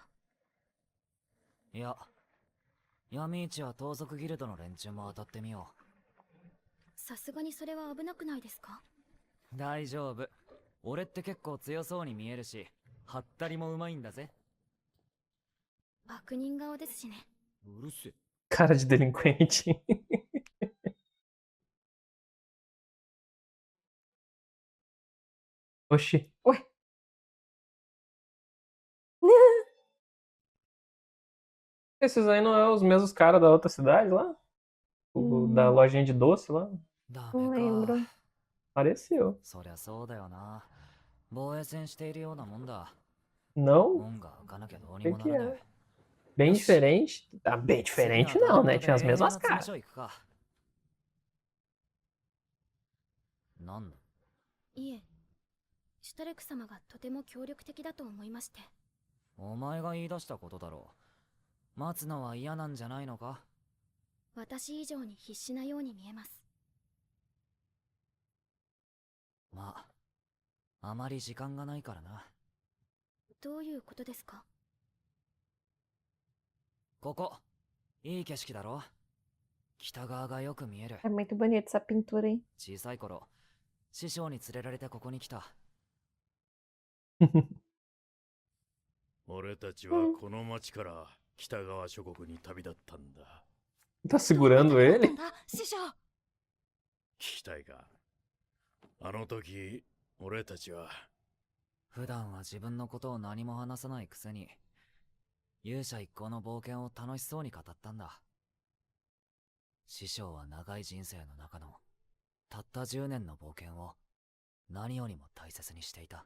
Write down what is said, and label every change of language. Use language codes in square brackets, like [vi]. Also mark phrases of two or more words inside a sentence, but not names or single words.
[ja] いや、闇市は盗賊ギルドの連中も当たってみよさすがにそれは危なくないですか？う。大丈夫。俺って結構強そうに見えるし、はったりもうまいんだぜ。悪人顔ですしね。うるせえ。 [pt] Cara de delinquente. Oxi. Ué. Esses aí não é os mesmos caras da outra cidade lá? Da lojinha de doce lá? [ja] ダ [pt] Não [ja] メ [pt] lembro. [ja] か。 [pt] Pareceu. [ja] そりゃそうだよな。防衛戦しているようなもんだ。 [pt] Não? [ja] 門が開かなきゃどうに [pt] Que [ja] もな [pt] que [ja] らね [pt] é? [ja] え。 [pt] Bem [ja] Yoshi. [pt] diferente? Ah, bem [ja] 次 [pt] diferente [ja] は [pt] não, [ja] ダ [pt] né? [ja] イレクト [pt] Tinha as [ja] で永遠の [pt] mesmas [ja] 詰め [pt] caras. [ja] 所行くか。なんだ？いえ、シュタルク様がとても協力的だと思いまして。お前が言い出したことだろう。待つのは嫌なんじゃないのか？私以上に必死なように見えます。まあ、あまり時間がないからな。どういうことですか？ここ、いい景色だろ？北側がよく見える。 [pt] É muito bonita essa pintura, hein? [ja] 小さい頃、師匠に連れられてここに来た。俺たちはこの町から北側諸国に旅立ったんだ。 [pt] Tá segurando ele? [ja] 師匠。聞きたいか？あの時、俺たちは普段は自分のことを何も話さないくせに、勇者一行の冒険を楽しそうに語ったんだ。師匠は長い人生の中のたった10年の冒険を何よりも大切にしていた。